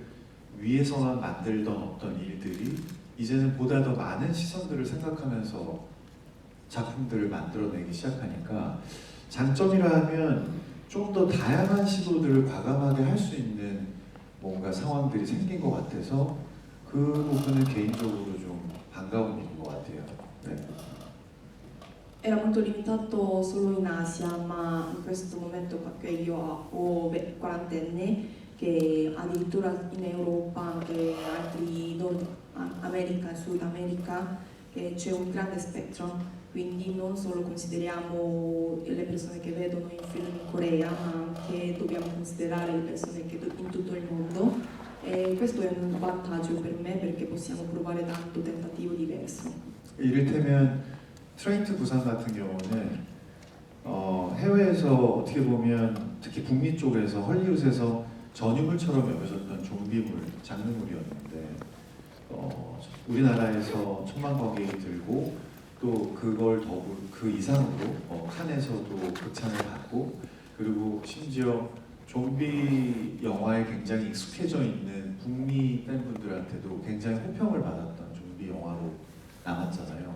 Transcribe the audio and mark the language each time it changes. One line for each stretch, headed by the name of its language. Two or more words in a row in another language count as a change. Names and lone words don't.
Korean: 위해서만 만들던 어떤 일들이 이제는 보다 더 많은 시선들을 생각하면서 작품들을 만들어내기 시작하니까 장점이라 하면 좀 더 다양한 시도들을 과감하게 할 수 있는 뭔가 상황들이 생긴 것 같아서 그 부분은 개인적으로 좀 반가운 일인 것 같아요. 네.
Italian: Era molto limitato solo in Asia, ma in questo momento, perché io ho 40 anni, che addirittura in Europa, anche altri Nord America e Sud America, che c'è un grande spettro, quindi non solo consideriamo le persone che vedono i film in Corea, ma anche dobbiamo considerare le persone che in tutto il mondo, e questo è un vantaggio per me perché possiamo provare tanto tentativo diverso.
Korean: 이를테면 트레인 투 부산 같은 경우는 해외에서 어떻게 보면 특히 북미 쪽에서 헐리우드에서 전유물처럼 여겨졌던 좀비물, 장르물이었는데 우리나라에서 1000만 관객이 들고 또 그걸 그 이상으로 칸에서도 극찬을 받고, 그리고 심지어 좀비 영화에 굉장히 익숙해져 있는 북미 팬분들한테도 굉장히 호평을 받았던 좀비 영화로 남았잖아요.